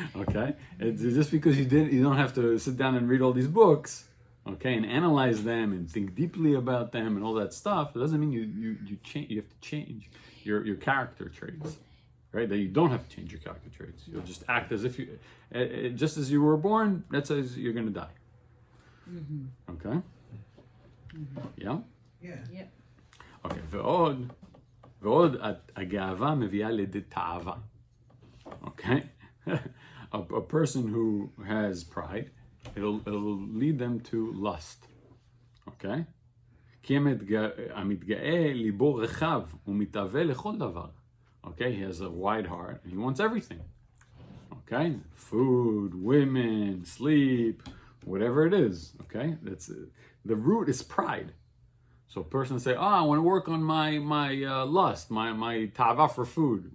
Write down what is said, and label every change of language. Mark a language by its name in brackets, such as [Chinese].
[English] Okay, it's just because you don't have to sit down and read all these books, okay, and analyze them and think deeply about them and all that stuff. It doesn't mean you change. You have to change your character traits, right? That you don't have to change your character traits. You'll just act as if you, just as you were born. That's as you're gonna die. Okay. Yeah. Yeah. Yep. [Hebrew] Okay, ועוד הגאווה מביאה לידי תאווה. [English] Okay? A person who has pride, it'll lead them to lust. Okay? [Hebrew] כי המתגאה ליבו רחב ומתאווה לכל דבר. [English] Okay, he has a wide heart and he wants everything. Okay? Food, women, sleep, whatever it is. Okay? That's the root is pride. So a person say, I want to work on my lust, my tava for food.